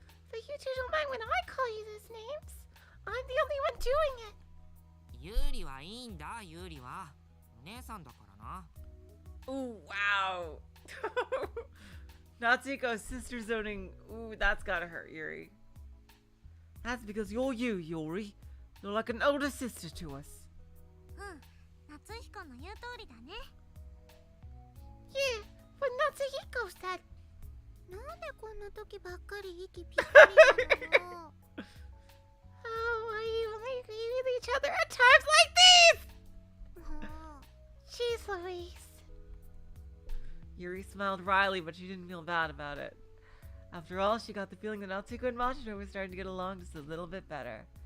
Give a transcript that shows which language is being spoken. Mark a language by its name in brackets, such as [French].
[English] But you two don't mind when I call you those names. I'm the only one doing it. [Japanese] ユーリはいいんだ、ユーリは。お姉さんだからな。 [English] Ooh, wow. Natsuko's sister zoning. Ooh, that's gotta hurt, Yuri. That's because you're you, Yuri. You're like an older sister to us. [Japanese] 夏彦の言う通りだね。 [English] Yeah, but Natsuhiko said. [Japanese] なんでこんな時ばっかり息ぴったりなのよ。 [English] Oh, why you only agree with each other at times like these? Jeez Louise. Yuri smiled wryly, but she didn't feel bad about it. After all, she got the feeling that Natsuko and Mashiro were starting to get along just a little bit better.